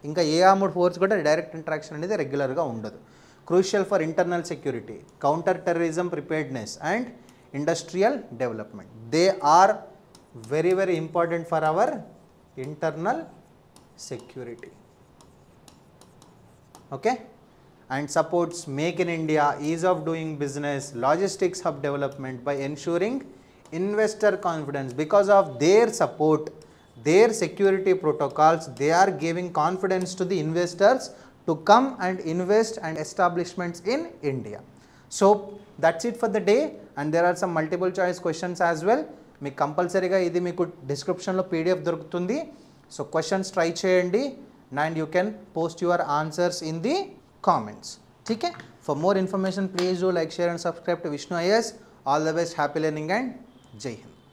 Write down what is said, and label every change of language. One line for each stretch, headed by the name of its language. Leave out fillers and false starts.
Telugu: ఇంకా ఏ armed force కూడా direct interaction అనేది రెగ్యులర్గా ఉండదు.
English: Crucial for internal security, counter terrorism preparedness and industrial development. They are very very important for our internal security. Okay. And supports Make in India, ease of doing business, logistics hub development by ensuring investor confidence. Because of their support, their security protocols, they are giving confidence to the investors to come and invest and establishments in India. So that's it for the day, and there are some multiple choice questions as well.
Telugu: మీకు కంపల్సరీగా ఇది మీకు డిస్క్రిప్షన్లో PDF దొరుకుతుంది. So questions try చేయండి,
English: and you can post your answers in the comments.
Hindi: ठीक है.
English: For more information please do like, share and subscribe to Vishnu IAS. All the best, happy learning and Jai Hind.